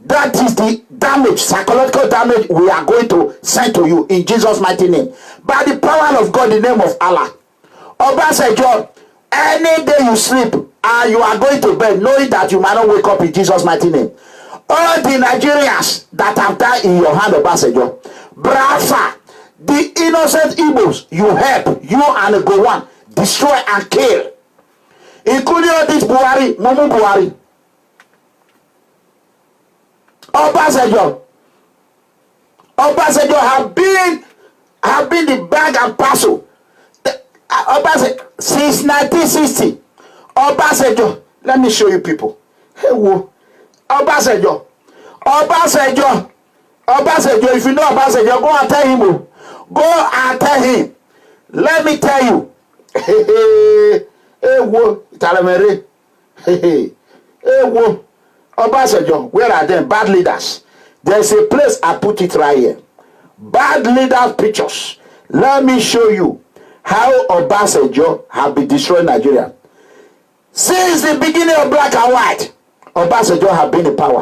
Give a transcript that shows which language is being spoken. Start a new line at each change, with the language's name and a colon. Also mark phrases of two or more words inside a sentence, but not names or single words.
English: That is the damage, psychological damage we are going to send to you in Jesus' mighty name. By the power of God, in the name of Allah. Obasanjo, any day you sleep and you are going to bed knowing that you might not wake up in Jesus' mighty name. All the Nigerians that have died in your hand, Obasanjo, Brafa, the innocent Igbos you help, you and the Gowon, destroy and kill. Including all this MUMU Buhari. Obasanjo have been the bag and parcel. Obasanjo since 1960. Obasanjo, let me show you people. Hey, whoa. Obasanjo, if you know Obasanjo, go and tell him. Go and tell him. Let me tell you. Hey, whoa, Talamere. Hey, whoa. Obasanjo, where are them? Bad leaders. There's a place I put it right here. Bad leaders pictures. Let me show you how Obasanjo have been destroying Nigeria. Since the beginning of black and white, Obasanjo have been in power.